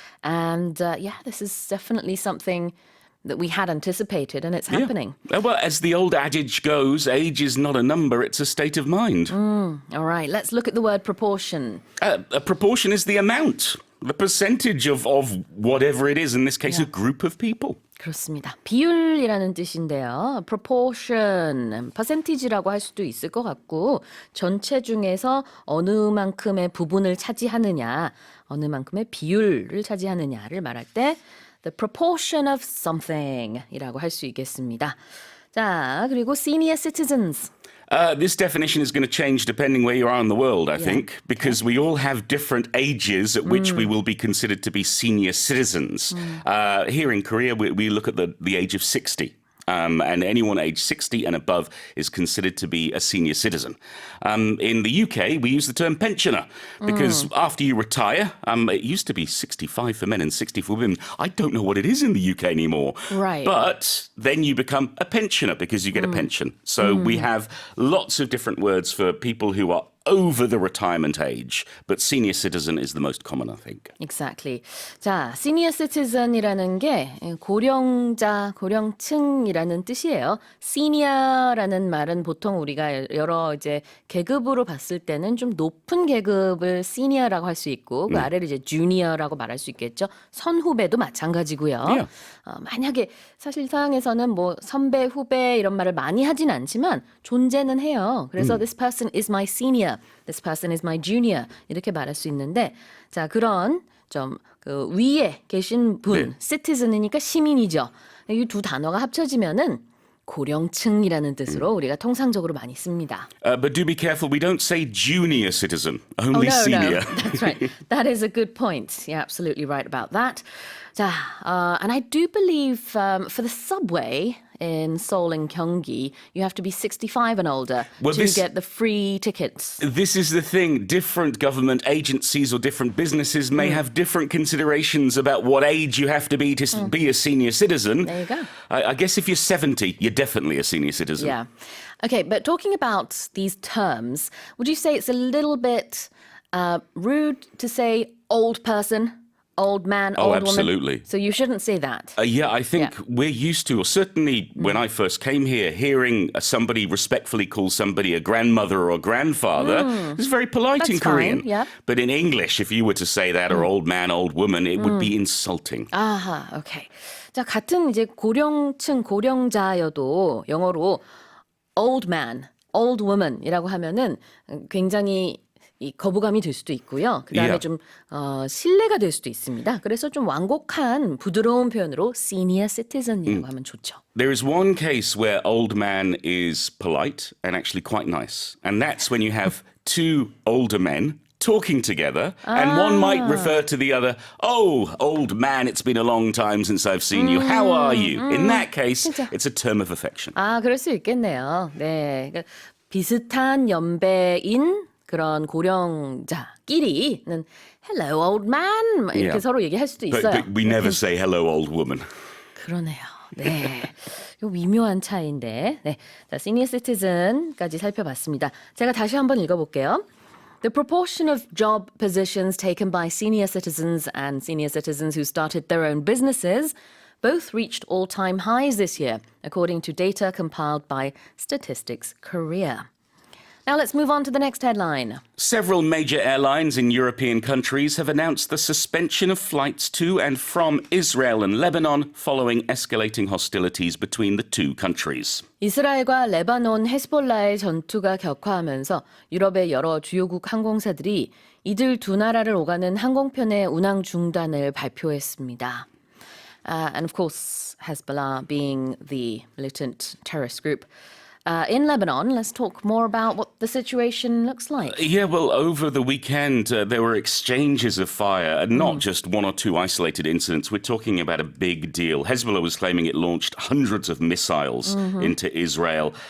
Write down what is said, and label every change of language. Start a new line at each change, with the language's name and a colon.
English: And this is definitely something that we had anticipated, and it's happening. Yeah. Well, as the old adage goes, age is not a number, it's a state of mind. All right, let's look at the word proportion. A proportion is the amount, the percentage of whatever it is, in this case, a group of people.
Korean: 그렇습니다. 비율이라는 뜻인데요. proportion, percentage라고 할 수도 있을 것 같고 전체 중에서 어느 만큼의 부분을 차지하느냐, 어느 만큼의 비율을 차지하느냐를 말할 때
English: the proportion of something
Korean: 이라고 할 수 있겠습니다. 자, 그리고 senior citizens.
English: This definition is going to change depending where you are in the world, I think, because we all have different ages at which we will be considered to be senior citizens. Here in Korea, we look at the age of 60. And anyone aged 60 and above is considered to be a senior citizen. In the UK, we use the term pensioner because after you retire, it used to be 65 for men and 60 for women. I don't know what it is in the UK anymore. Right. But then you become a pensioner because you get a pension. So we have lots of different words for people who are over the retirement age, but senior citizen is the most common, I think. Exactly.
Korean: 자, senior citizen이라는 게 고령자, 고령층이라는 뜻이에요. senior라는 말은 보통 우리가 여러 이제 계급으로 봤을 때는 좀 높은 계급을 senior라고 할 수 있고 그 아래를 이제 junior라고 말할 수 있겠죠. 선후배도 마찬가지고요.
English: Yeah.
Korean: 만약에 사실 서양에서는 뭐 선배, 후배 이런 말을 많이 하진 않지만 존재는 해요. 그래서
English: this person is my senior, this person is my junior
Korean: 이렇게 말할 수 있는데 자 그런 좀 그 위에 계신 분, citizen이니까 시민이죠. 이 두 단어가 합쳐지면은 고령층이라는 뜻으로 우리가 통상적으로 많이 씁니다.
English: But do be careful, we don't say junior citizen, only no, senior. No. That's right. That is a good point. You're absolutely right about that. 자, and I do believe for the subway in Seoul and Gyeonggi, you have to be 65 and older to get the free tickets. This is the thing. Different government agencies or different businesses may have different considerations about what age you have to be be a senior citizen. There you go. I guess if you're 70, you're definitely a senior citizen. Yeah. Okay, but talking about these terms, would you say it's a little bit rude to say old person? Old man, old woman. Absolutely. So you shouldn't say that. Yeah, I think we're used to, or certainly when I first came here, hearing somebody respectfully call somebody a grandmother or grandfather is very polite in That's Korean. fine, yeah. But in English, if you were to say that, or old man, old woman, it would be insulting.
Korean: 아하, 오케이. 자, 같은 이제 고령층, 고령자여도 영어로 old man, old woman이라고 하면은 굉장히 이 거부감이 들 수도 있고요. 그다음에 좀 신뢰가 될 수도 있습니다. 그래서 좀 완곡한 부드러운 표현으로 senior citizen이라고 하면 좋죠.
English: There is one case where old man is polite and actually quite nice. And that's when you have two older men talking together and one might refer to the other, oh, old man, it's been a long time since I've seen you. How are you? In that case, it's a term of affection.
Korean: 아, 그럴 수 있겠네요. 네. 그러니까 비슷한 연배인 그런 고령자끼리는
English: hello old man
Korean: 이렇게 서로 얘기할 수도 있어요.
English: But we never say hello old woman.
Korean: 그러네요. 네. 요 미묘한 차이인데. 네. 자, senior citizen까지 살펴봤습니다. 제가 다시 한번 읽어볼게요.
English: The proportion of job positions taken by senior citizens and senior citizens who started their own businesses both reached all-time highs this year, according to data compiled by Statistics Korea. Now let's move on to the next headline. Several major airlines in European countries have announced the suspension of flights to and from Israel and Lebanon following escalating hostilities between the two countries.
Korean: 이스라엘과 레바논 헤스볼라의 전투가 격화하면서 유럽의 여러 주요국 항공사들이 이들 두 나라를 오가는 항공편의 운항 중단을 발표했습니다.
English: And of course, Hezbollah being the militant terrorist group. In Lebanon, let's talk more about what the situation looks like. Yeah, well, over the weekend, there were exchanges of fire, and not just one or two isolated incidents. We're talking about a big deal. Hezbollah was claiming it launched hundreds of missiles into Israel.